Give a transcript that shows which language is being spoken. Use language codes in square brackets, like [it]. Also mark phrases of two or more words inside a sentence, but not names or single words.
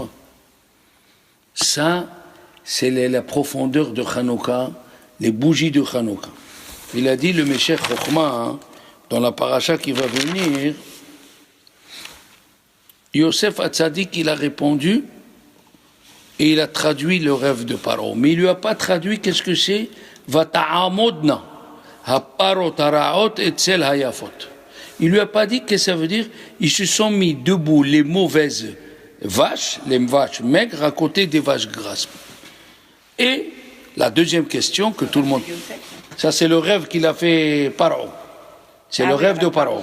[fr] Ça, c'est la profondeur de Hanouka, les bougies de Hanouka. Il a dit, le Meshech Chochma, dans la paracha qui va venir, Yosef Hatzadik, il a répondu et il a traduit le rêve de Paro. Mais il ne lui a pas traduit qu'est-ce que c'est [he] ותעמדנה, הפרות הרעות אצל היפות. [fr] Il ne lui a pas dit que ça veut dire ils se sont mis debout les mauvaises vaches, les vaches maigres à côté des vaches grasses. Et la deuxième question que tout le monde... Ça c'est le rêve qu'il a fait Paro. C'est le rêve de Paro.